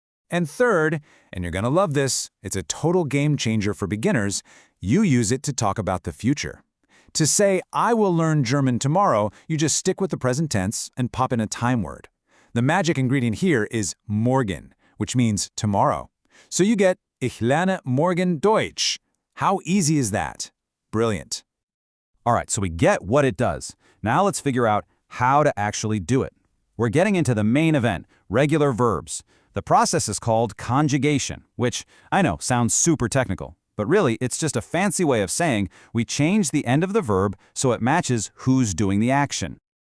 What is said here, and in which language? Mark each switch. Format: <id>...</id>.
<en>And third, and you're going to love this, it's a total game changer for beginners, you use it to talk about the future. To say, I will learn German tomorrow, you just stick with the present tense and pop in a time word. The magic ingredient here is morgen, which means tomorrow. So you get,</en> <de>Ich lerne morgen Deutsch.</de> <en>How easy is that? Brilliant. All right, so we get what it does. Now let's figure out how to actually do it. We're getting into the main event, regular verbs. The process is called conjugation, which, I know, sounds super technical, but really it's just a fancy way of saying we change the end of the verb so it matches who's doing the action.</en>